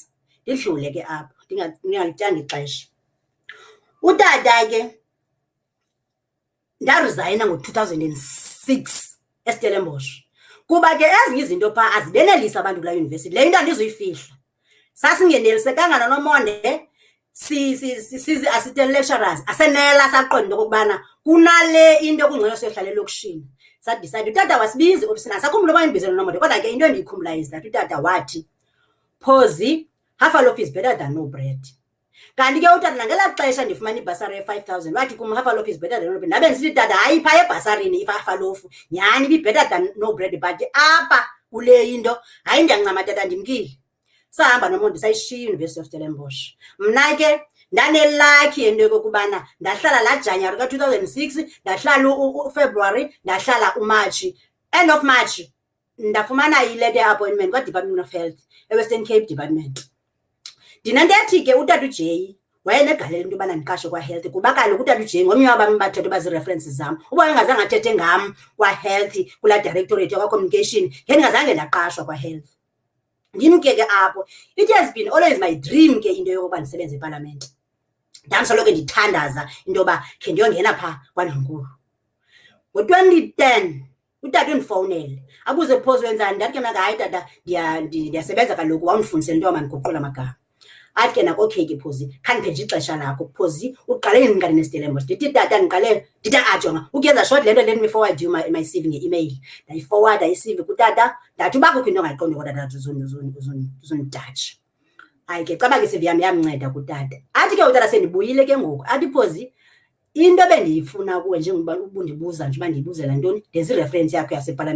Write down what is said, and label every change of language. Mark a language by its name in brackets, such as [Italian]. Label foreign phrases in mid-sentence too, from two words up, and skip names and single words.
[Xhosa] Ndidlule ke apho ndingalityanga ixesha. Utata ke ndarizayina ngo-2006 eStellenbosch kuba ke ezinye izinto phaa azibenelisi abantu kula yunivesithi. Le into andizuyifihla. Sasingenelisekanga nonomonde sizi-assistant lecturers asenela saqonda into okokubana kunale into kungcono siyohlala elokishini. Sadicide utata wasibizi ofisini, asakhumbula uba indibizelo nomonde, kodwa ke into endiyikhumbulayo [English] is that [Xhosa] utata wathi, Phozi, [English] half a loaf is better than no bread. [Xhosa] Kanti ke utata nangelaa xesha ndifumana ibhasari ye-5,000 wathi kum [English] half a loaf is better than no bread. [Xhosa] Ndabe ndisithi tata hayi phaa ebhasarini [English] half a loaf [Xhosa] nyhani ibi- [English] better than no bread, [Xhosa] but apha kule into hayi ndiyancama tata ndimkile. Sahamba nomonde sayishiya iUniversity of Stellenbosch. Mna ke ndanelakhi yento yokokubana ndahlala laa January ka-2006, ndahlala uFebruary, ndahlala uMarch. [English] End of March [Xhosa] ndafumana ileta appointment kwa-Department of Health eWestern Cape Department. Ndinantethi ke utata uJay wayenegalelo into yobana ndiqashwe kwa-health, kuba kaloku utata uJay ngomnye wabami bathetha bazi-references zam. Uba engazange athethe ngam kwa-health kulaa directorate yakwa-communication ngendingazange ndaqashwa kwa-health. Ndimke ke apho. [English] It has been always my dream [Xhosa] ke into yokuba ndisebenze eParliament. Ndamsoloko ndithandaza into yoba khe ndiyongena phaa kwaNdlunkulu. Ngo-2010 utata undifowunele abuze Phozi wenzani. Ndathi ke mna hayi tata ndiyasebenza kaloku, wawundifundisela into yoba mandiguqule amagama. Athi ke nako okay ke Phozi, khandiphe nje ixesha lakho. Phozi uqale nini neStellenbosch? Ndithi tata ndiqale, ndithi ajonga ukuyenza short le nto, [English] let me forward you my CV nge-email. [Xhosa] Ndayiforwarda i-CV kutata, ndathi uba kukho into ongayiqondi kodwa uzondidatsha. Hayi ke caba ke i-CV yam yamnceda kutata. Athi ke utata sendibuyile ke ngoku, athi Phozi into bendiyifuna kuwe njengoba ubundibuza nje uba ndiyibuzela ntoni, ndenza ireferensi yakho yaseParliament.